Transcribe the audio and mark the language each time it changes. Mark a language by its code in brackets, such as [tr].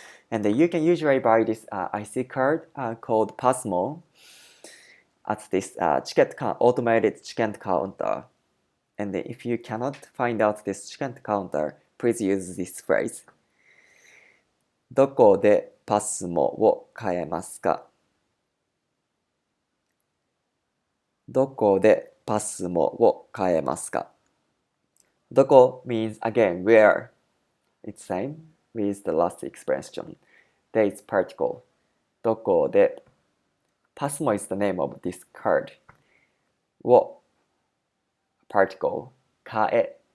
[en] And then you can usually buy this IC card called Pasmo at this automated ticket counter. And then if you cannot find out this ticket counter, please use this phrase. [ja] どこでパスモを買えますか? どこでパスモを買えますか? [en] どこ means again where. It's same with the last expression. There is particle. どこで Pasmo is the name of this card. Wo particle. Kae.